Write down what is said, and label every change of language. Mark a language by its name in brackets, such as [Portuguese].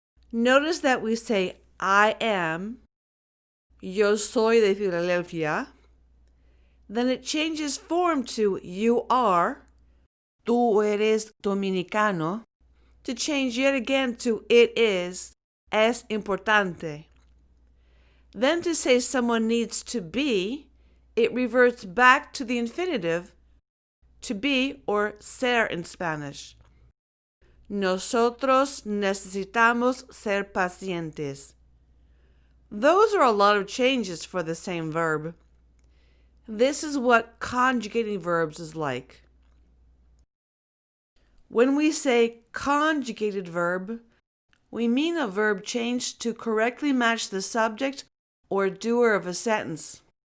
[English] Notice that we say I am, [Spanish] yo soy de Filadelfia, [English] then it changes form to you are, [Spanish] tú eres dominicano, [English] to change yet again to it is, [Spanish] es importante. [English] Then to say someone needs to be, it reverts back to the infinitive, to be or ser in Spanish. [Spanish] Nosotros necesitamos ser pacientes. [English] Those are a lot of changes for the same verb. This is what conjugating verbs is like. When we say conjugated verb, we mean a verb changed to correctly match the subject or doer of a sentence.